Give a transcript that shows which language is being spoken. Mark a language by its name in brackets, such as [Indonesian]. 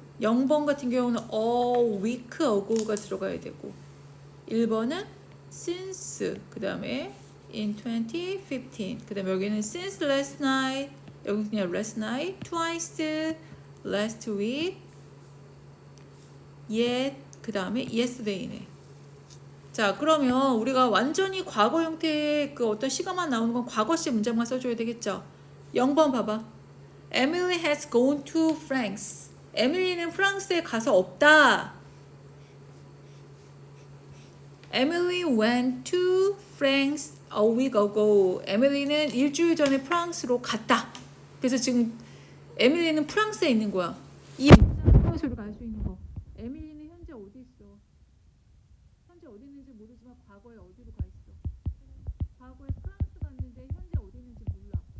[Korean] 0번 같은 경우는 [English] a week ago [Korean] 가 들어가야 되고 1번은 since 그 다음에 in 2015 그 다음에 여기는 [English] since last night [Korean] 여기 그냥 [English] last night twice last week yet [Korean] 그 다음에 yesterday네. 자, 그러면 우리가 완전히 과거 형태의 그 어떤 시간만 나오는 건 과거 시 문장만 써줘야 되겠죠. 0번 봐봐. [English] Emily has gone to France. [Korean] 에밀리는 프랑스에 가서 없다. [English] Emily went to France a week ago. [Korean] 에밀리는 일주일 전에 프랑스로 갔다. 그래서 지금 에밀리는 프랑스에 있는 거야. 이 문장에서 우리가 알 수 있는 거. 에밀리는 현재 어디 있어? 현재 어디 있는지 모르지만 과거에 어디로 가 있어? 과거에 프랑스 갔는데 현재 어디 있는지 몰라.